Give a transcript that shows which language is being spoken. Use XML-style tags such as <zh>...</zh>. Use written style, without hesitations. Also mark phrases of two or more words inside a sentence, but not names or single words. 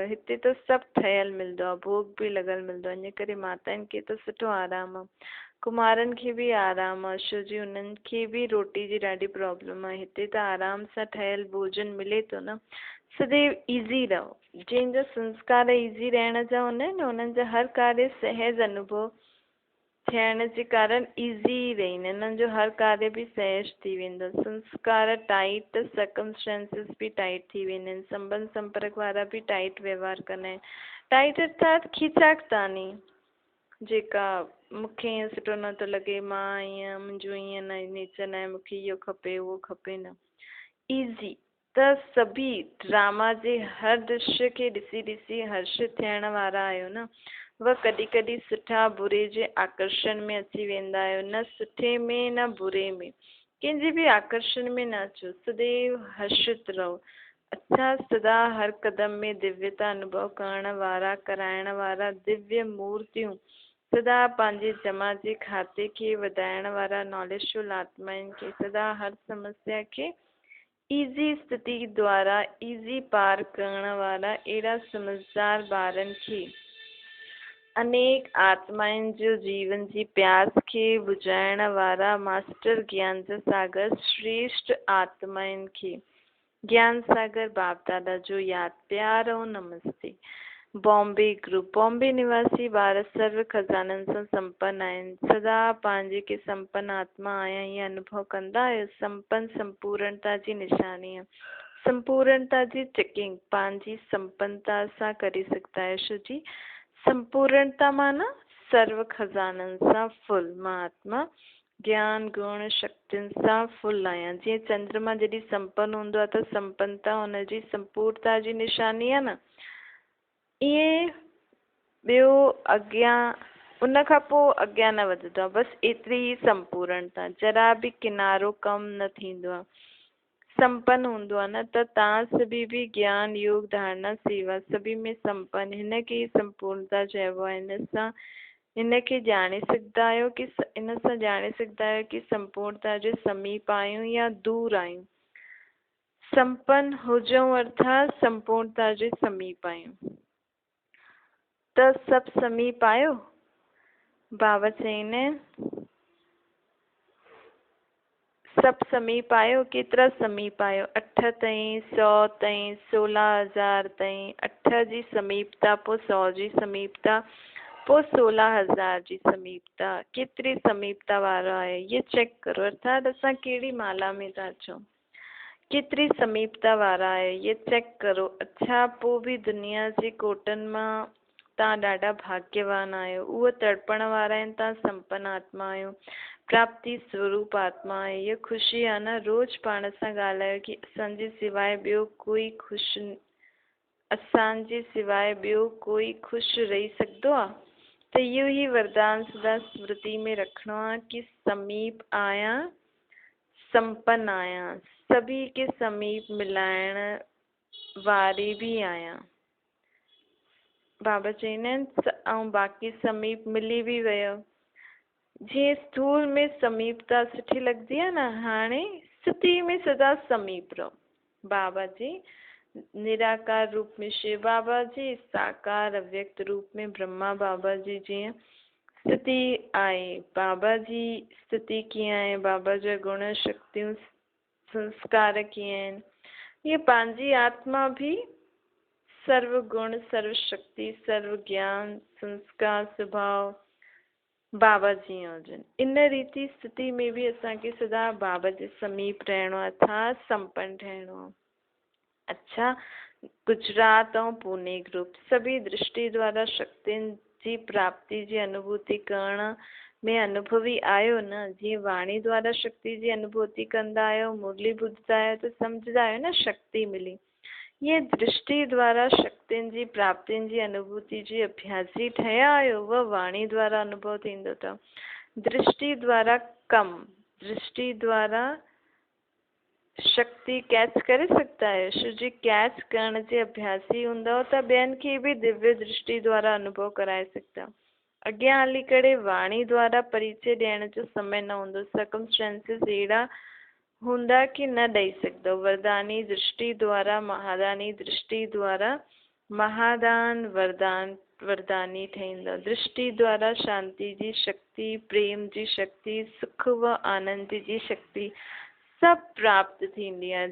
<sd>हिते त सभु ठहियल मिलंदो आहे, भोग बि लॻल मिलंदो आहे। इन करे माताउनि खे त सुठो आराम आहे। कुमारनि खे बि आराम आहे, छो जी उन्हनि खे बि रोटी जी ॾाढी प्रॉब्लम आहे। हिते त आराम सां ठहियल भोजन मिले थो न। सदैव ईज़ी रहो। जंहिंजा संस्कार ईज़ी रहण जा हूंदा आहिनि न, उन्हनि जा हर कार्य सहज अनुभव थियण जे कारण ईज़ी रहंदा आहिनि। उन्हनि जो हर कार्य बि सहज थी वेंदो। संस्कार टाइट त सर्कमस्टेंसिस बि टाइट थी वेंदा आहिनि। संबंध संपर्क वारा बि टाइट व्यवहार कंदा आहिनि। टाइट अर्थात खीचाकतानी, जेका मूंखे ईअं सुठो नथो लॻे, मां ईअं मुंहिंजो ईअं न नेचर न आहे, मूंखे इहो खपे उहो खपे न। ईज़ी त सभी ड्रामा जे हर दृश्य खे ॾिसी ॾिसी हर्षित थियण वारा आहियो न। वह कॾहिं कॾहिं सुठा बुरे जे आकर्षण में अची वेंदा आहियो। न सुठे में न बुरे में, कंहिंजे बि आकर्षण में न अचो। सदैव हर्षित रहो। अच्छा सदा हर कदम में दिव्यता अनुभव करण वारा कराइण वारा दिव्य मूर्तियूं, सदा पंहिंजे जमा जे खाते खे वधाइण वारा नॉलेजफुल आत्माउनि खे, सदा हर समस्या खे ईज़ी स्थिति द्वारा ईज़ी पार करण वारा अहिड़ा समझदार ॿारनि खे अनेक आत्माउनि जो जीवन जी प्यास खे बुझाइण वारा मास्टर ज्ञान जा सागर श्रेष्ठ आत्माउनि खे ज्ञान सागर बाप दादा जो याद प्यार और नमस्ते। बॉम्बे ग्रुप बॉम्बे निवासी ॿार सर्व खजाननि सां संपन्न आहिनि। सदा पंहिंजे के संपन्न आत्मा आया ये अनुभव कंदा आहियो। संपन्न संपूर्णता जी निशानी है। संपूर्णता जी चेकिंग पंहिंजी संपन्नता सां करे सघंदा आहियो। छो जी संपूर्णता माना सर्व खजाननि सां फुल। मां आत्मा ज्ञान गुण शक्तियुनि सां फुल आहियां। जीअं चंद्रमा जॾहिं संपन्न हूंदो आहे त संपन्नता हुनजी संपूर्णता जी निशानी आहे न। ईअं ॿियो अॻियां उन खां पोइ अॻियां न वधंदो आहे। बसि एतिरी ई संपूर्णता, जरा बि किनारो कम न थींदो आहे। संपन्न हूंदो आहे न त तव्हां सभी भी ज्ञान योग धारणा सेवा सभी में संपन्न, हिन खे संपूर्णता चइबो आहे। हिन खे ॼाणे सघंदा आहियो कि इन सां ॼाणे सघंदा आहियो कि संपूर्णता जे समीप आहियूं या दूर आहियूं। संपन्न हुजऊं अर्थात संपूर्णता जे समीप आहियूं। त सभु समीप आहियो। बाबा चईंदा आहिनि सभु समीप आहियो। केतिरा समीप आहियो? 8 ताईं, 100 ताईं, 16,000 ताईं। 8 जी समीपता, पोइ 100 जी समीपता, पोइ 16,000 जी समीपता। केतिरी समीपता वारो आहे ये चेक करो। अर्थात असां कहिड़ी माला में था अचूं, केतिरी समीपता वारा आहे ये चेक करो। अच्छा, पोइ बि दुनिया जे कोटनि मां तव्हां ॾाढा भाग्यवान आहियो। उहे तड़पण वारा आहिनि, तव्हां संपन्न आत्मा आहियो। प्राप्ति स्वरूप आत्मा आहे। ये ख़ुशी आहे न। रोज़ पाण सां ॻाल्हायो कि असांजे सिवाय ॿियो कोई ख़ुशि असांजे सिवाय ॿियो कोई ख़ुशि रही सघंदो आहे। त इहो ई वरदान सदा स्मृति में रखिणो आहे कि समीप आहियां, संपन्न आहियां, सभी के समीप मिलाइण वारी भी आहियां। बाबा चईंदा आहिनि ऐं बाक़ी समीप मिली भी वियो। जीअं स्थूल में समीपता सुठी लॻंदी आहे न, हाणे स्थिति में सदा समीप रहो। बाबा जी निराकार रूप में शिव बाबा जी, साकार अव्यक्त रूप में ब्रह्मा बाबा जी जीअं स्थिति आहे। बाबा जी स्थिति कीअं आहे, बाबा जा गुण शक्तियूं संस्कार कीअं आहिनि। ये पंहिंजी आत्मा भी सर्व गुण सर्व शक्ति सर्व ज्ञान संस्कार स्वभाव बाबा जी हुजनि। इन रीति स्थिति में भी असांखे सदा बाबा जे समीप रहणो आहे, अर्थात संपन्न रहणो आहे। अच्छा, गुजरात और पुणे ग्रुप सभी दृष्टि द्वारा शक्तियुनि जी प्राप्ति जी अनुभूति करण में अनुभवी आयो न। जीअं वाणी द्वारा शक्ति जी अनुभूति कंदा आहियो, मुरली ॿुधंदा आहियो त सम्झंदा आहियो न शक्ति मिली। ये दृष्टि द्वारा शक्तियुनि जी प्राप्तियुनि जी अनुभूति जी अभ्यासी ठहिया आहियो, वह वाणी द्वारा अनुभव थींदो अथव। दृष्टि द्वारा कम, दृष्टि द्वारा शक्ति कैच करे सघंदा आहियो। छो जी कैच करण जे अभ्यासी हूंदव त ॿियनि खे भी दिव्य दृष्टि द्वारा अनुभव कराए सघंदा। अॻियां हली करे वाणी द्वारा परिचय ॾियण जो समय न हूंदो। सर्कमस्टेंसिस अहिड़ा हूंदा कि न ॾेई सघंदो। वरदानी दृष्टि द्वारा महादानी दृष्टि द्वारा महादान वरदान वरदानी ठहींदो। दृष्टि द्वारा शांति जी शक्ति, प्रेम जी शक्ति, सुख व आनंद जी शक्ति सभु प्राप्त थींदी आहे।</sd>